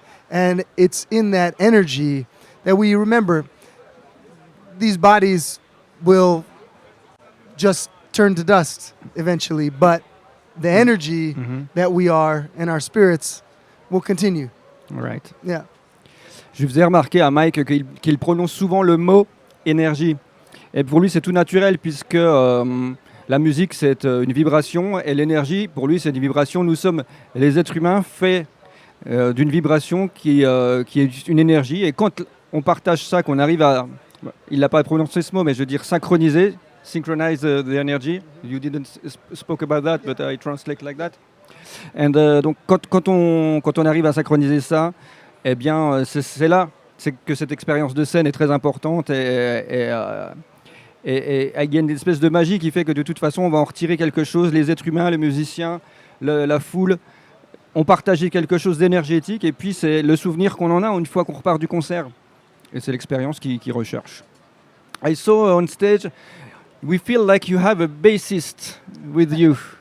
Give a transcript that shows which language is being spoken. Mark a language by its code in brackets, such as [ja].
[en] And it's in that energy that we remember these bodies will just turn to dust eventually, but the energy that we are and our spirits will continue. Right. Yeah. [fr] Je faisais remarquer à Mike qu'il prononce souvent le mot énergie. Et pour lui, c'est tout naturel puisque la musique, c'est une vibration et l'énergie, pour lui, c'est une vibration. Nous sommes les êtres humains faits d'une vibration qui est une énergie. Et quand on partage ça, qu'on arrive à... Il n'a pas prononcé ce mot, mais je veux dire synchroniser, [en] synchronize the energy. You didn't spoke about that, but I translate like that. [fr] And, donc quand on arrive à synchroniser ça, eh bien c'est là que cette expérience de scène est très importante et il y a une espèce de magie qui fait que de toute façon on va en retirer quelque chose. Les êtres humains, les musiciens, la foule ont partagé quelque chose d'énergétique et puis c'est le souvenir qu'on en a une fois qu'on repart du concert. Et c'est l'expérience qu'ils recherchent. [en] I saw on stage, we feel like you have a bassist with you.